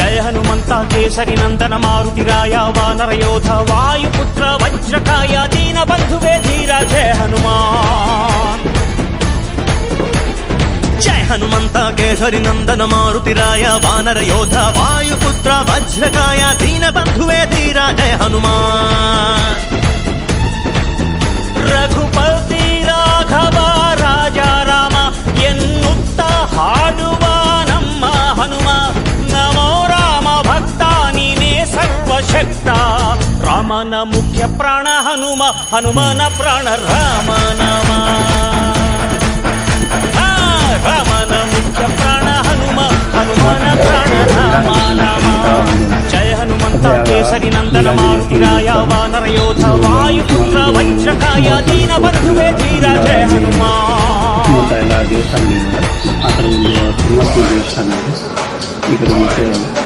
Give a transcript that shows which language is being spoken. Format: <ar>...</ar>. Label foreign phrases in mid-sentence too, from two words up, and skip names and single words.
<te>జయ హనుమంత కేసరి నందన మారుతిరాయ వానర యోధ వాయుపుత్ర వజ్రకాయ దీన బంధువే ధీర జయ హనుమాన్. జయ హనుమంత కేసరి నందన మారుతిరాయ వానర యోధ వాయుపుత్ర వజ్రకాయ దీన బంధువే ధీర జయ హనుమాన్.</te> <kn>ರಘುಪತಿ ರಾಘವ ರಾಜ ರಾಮ ಎನ್ನುತ್ತ ಹಾಡುವ ನಮ್ಮ ಹನುಮ ನಮೋ ರಾಮ ಭಕ್ತ ನೀನೇ ಸರ್ವಶಕ್ತ. ರಾಮನ ಮುಖ್ಯ ಪ್ರಾಣ ಹನುಮ ಹನುಮನ ಪ್ರಾಣ ರಾಮ ನಾಮ. ರಾಮನ ಮುಖ್ಯ ಪ್ರಾಣ ಹನುಮ ಹನುಮನ ಪ್ರಾಣ ರಾಮ ನಾಮ. ಜಯ ಹನುಮಂತ ಕೇಸರಿ ನಂದನ ಮಾರುತಿರಾಯ ವಾನರ ಯೋಧ ವಾಯುಪುತ್ರ ವಜ್ರಕಾಯ</kn> <te>దీన బంధువే ధీర జయ హనుమాన్. దేవస్థానం అక్కడ తిరుమల దేవస్థానం ఇక్కడ</te>